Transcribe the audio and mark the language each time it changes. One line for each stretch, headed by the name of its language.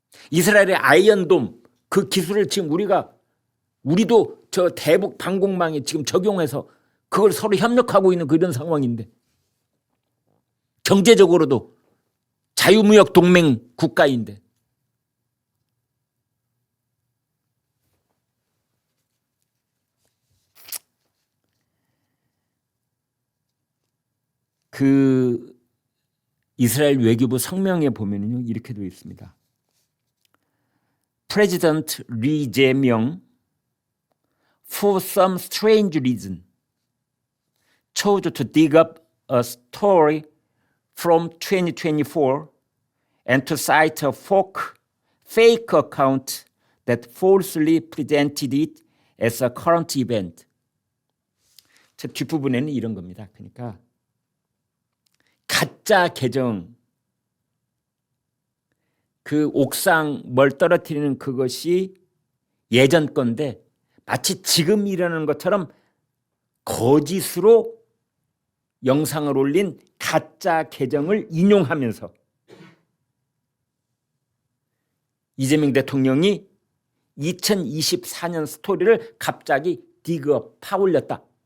Korean: 이스라엘의 아이언돔 그 기술을 지금 우리도 저 대북 방공망에 지금 적용해서 그걸 서로 협력하고 있는 그런 상황인데 경제적으로도 자유무역 동맹 국가인데 그 이스라엘 외교부 성명에 보면요 이렇게 되어 있습니다.
English: President Lee Jae-myung, for some strange reason, chose to dig up a story from 2024 and to cite a fake account that falsely presented it as a current event.
Korean: 저 뒷부분에는 이런 겁니다. 그러니까 가짜 계정, 그 옥상 뭘 떨어뜨리는 그것이 예전 건데 마치 지금 일어나는 것처럼 거짓으로 영상을 올린 가짜 계정을 인용하면서 이재명 대통령이 2024년 스토리를 갑자기 디그업 파올렸다.